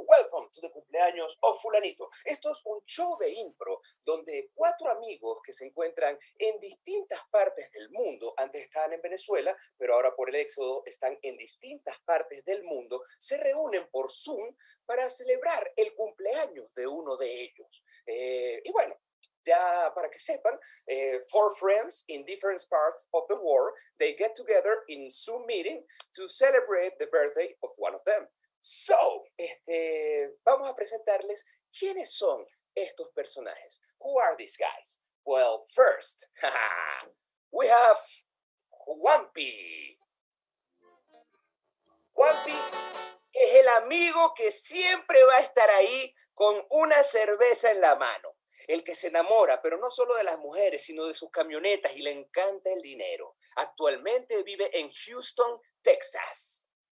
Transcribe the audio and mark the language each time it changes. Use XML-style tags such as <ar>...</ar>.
<en>Welcome to the</en> <es>cumpleaños of Fulanito. Esto es un show de impro donde 4 amigos que se encuentran en distintas partes del mundo, antes estaban en Venezuela, pero ahora por el éxodo están en distintas partes del mundo, se reúnen por Zoom para celebrar el cumpleaños de uno de ellos. Y bueno, ya para que sepan,</es> <en>4 friends in different parts of the world, they get together in Zoom meeting to celebrate the birthday of one of them.</en> <es>So, vamos a presentarles quiénes son estos personajes.</es> <en>Who are these guys? Well, first, we have Juanpi.</en> <es>Juanpi es el amigo que siempre va a estar ahí con una cerveza en la mano. El que se enamora, pero no solo de las mujeres, sino de sus camionetas y le encanta el dinero. Actualmente vive en Houston, Texas.</es>